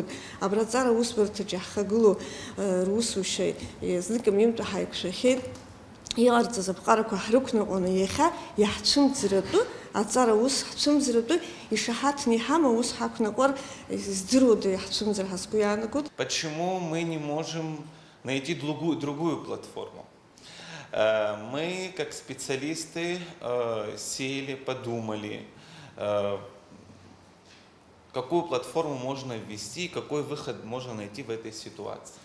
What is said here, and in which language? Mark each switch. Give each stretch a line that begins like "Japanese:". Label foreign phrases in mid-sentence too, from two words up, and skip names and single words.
Abkhazian: Абра аҵара усбарҭаҿы иаҳхагылоу русушьа знык мҩымтәи ҳаиқәшәахьеит. Иҟарҵаз аԥҟарақәа ҳрықәныҟәаны иахьа иаҳцәымӡратәы, аҵара ус ҳцәымӡратәы ишаҳаҭны иҳама ус ҳақәнаҟәар здыруада иаҳцәымӡар ҳәа сгәы иаанагоит.
Russian: Почему мы не можем найти другую платформу? Мы, как специалисты, сели, подумали, какую платформу можно ввести, какой выход можно найти в этой ситуации.